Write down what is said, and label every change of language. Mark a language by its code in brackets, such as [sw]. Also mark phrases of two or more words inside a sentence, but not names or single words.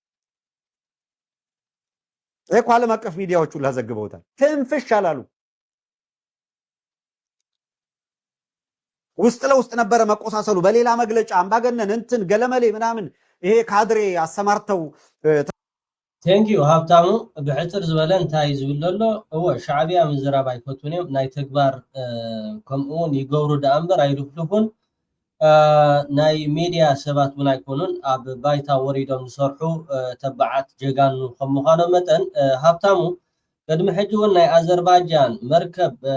[am] ዓለም አቀፍ ሚዲያዎቹ ላዘግበውታል። ትንፍሽ አላሉ። ውስጥ ለውስጥ ነበረ መቆሳሰሉ። በሌላ መግለጫ አምባገነን እንትን ገለመሌ ምናምን ይሄ ካድሬ አሰማርተው [ti] ቴንኪዩ ሀብታሙ ብሕፅር ዝበለ እንታይ ዝብል ዘሎ እወ ሻዕቢያ ምዝራብ ኣይፈትውን እዮም ናይ ተግባር ከምኡውን ይገብሩ ዳኣ እምበር ኣይልፍልፉን ናይ ሚድያ ሰባት እውን ኣይኮኑን ኣብ ባይታ ወሪዶም ዝሰርሑ ተባዓት ጀጋኑ ከም ምዃኖም መጠን ሃብታሙ ቅድሚ ሕጂ እውን ናይ ኣዘርባይጃን መርከብ